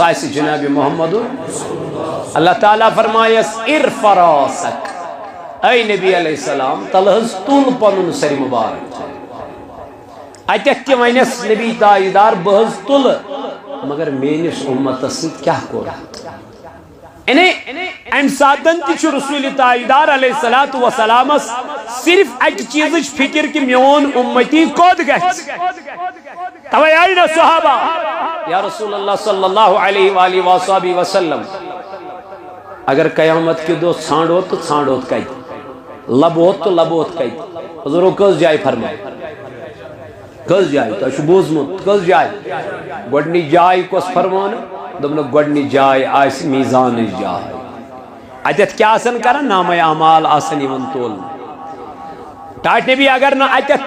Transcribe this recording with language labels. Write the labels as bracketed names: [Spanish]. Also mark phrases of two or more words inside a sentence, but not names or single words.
[Kashmiri] آسہِ جناب محمد اللہ تعالیٰ فرمایس [Arabic] ارفع راسک [Kashmiri] اے نبی [Arabic] علیہ السلام [Kashmiri] تل حظ تُل پنُن سر مبارک اتیٚتھ تہِ ونیٚس نبی تاجدار بہٕ حظ تُلہٕ مگر میٲنِس اُمتس سۭتۍ کیاہ کوٚر یعنی امہِ ساتن تہِ چھُ رسول تاجدار [Arabic] علیہ الصلوۃ والسلامس [Kashmiri] صرف اکہِ چیٖزٕچ فکر کہ میون اُمتی کوٚت گژھِ توے آیہِ نہ صحابہ [Arabic] یا رسول اللہ صلی اللہ علیہ وآلہ وصحبہ وسلم [Urdu] اگر قیامت کے دو [Kashmiri] ژھانڈوت تو ژھانڈوت کتہِ لبوت تو لبوت کتہِ حضورو کٔژ جایہِ فرماے کٔژ جایہِ تۄہہِ چھُ بوٗزمُت کٔژ جایہِ گۄڈنِچ جاے کۄس فرماونہٕ دوٚپنکھ گۄڈنِچ جاے آسہِ میٖزانٕچ جاے اتیٚتھ کیاہ آسن کران نامے اعمال آسن یِوان تولنہٕ ٹاٹھ نبی اگر نہ اتیٚتھ